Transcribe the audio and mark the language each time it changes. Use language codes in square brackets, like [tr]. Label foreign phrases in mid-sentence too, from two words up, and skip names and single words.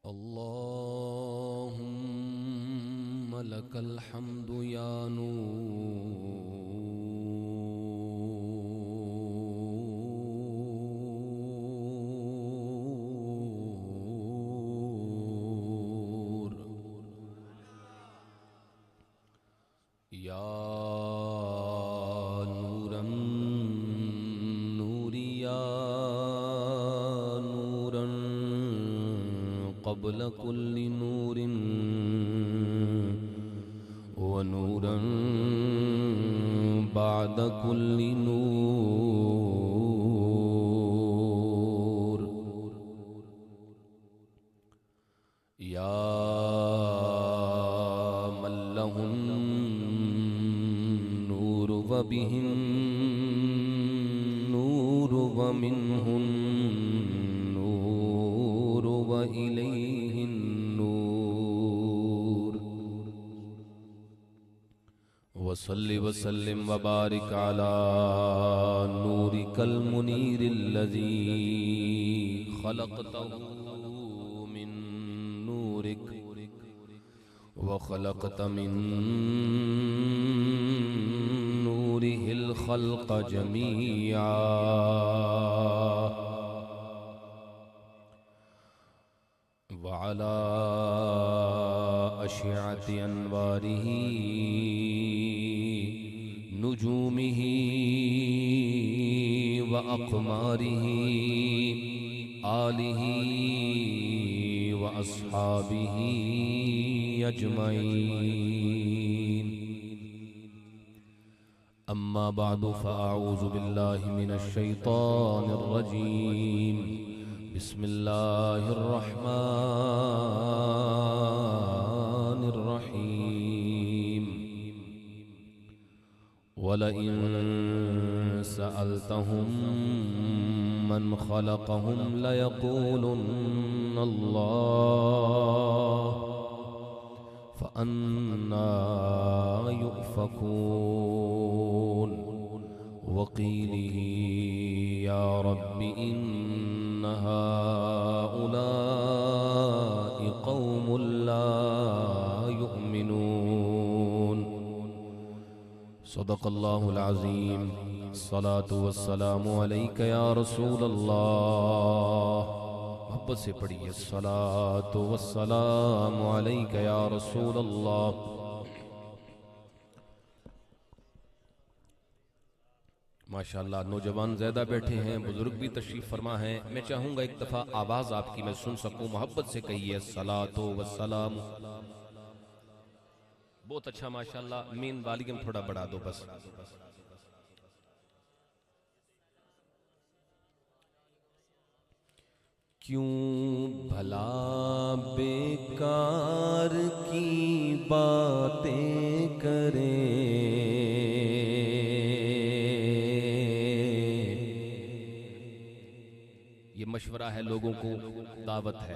[ar] اللهم لك الحمد يا نور يا نورا نوريا نورا قبل كل نور ونورا بعد كل نور يا من له النور وبه النور ومنه نور وإليه النور وصل وسلم وبارك على نورك المنير الذي خلقته من نورك وخلقت من نوره الخلق جميعا وعلى أشعة أنواره نجومه وأقماره آله وأصحابه أجمعين أما بعد فأعوذ بالله من الشيطان الرجيم بسم الله الرحمن الرحيم ولئن سألتهم من خلقهم ليقولن الله فأنى يؤفكون وقيله يا رب إن هؤلاء قوم لا يؤمنون صدق الله العظيم الصلاة والسلام عليك يا رسول الله. [ur] محبت سے پڑھیے [ar] الصلاة والسلام عليك يا رسول الله. [ur] ماشاءاللہ نوجوان زیادہ بیٹھے ہیں، بزرگ بھی تشریف فرما ہے. میں چاہوں گا ایک دفعہ آواز آپ کی میں سن سکوں۔ محبت سے کہیے [ar] الصلاة والسلام. [ur] بہت اچھا ماشاءاللہ. [en] main volume [ur] تھوڑا بڑھا دو بس۔ کیوں بھلا بیکار کی باتیں کریں، یہ مشورہ ہے لوگوں کو، دعوت ہے.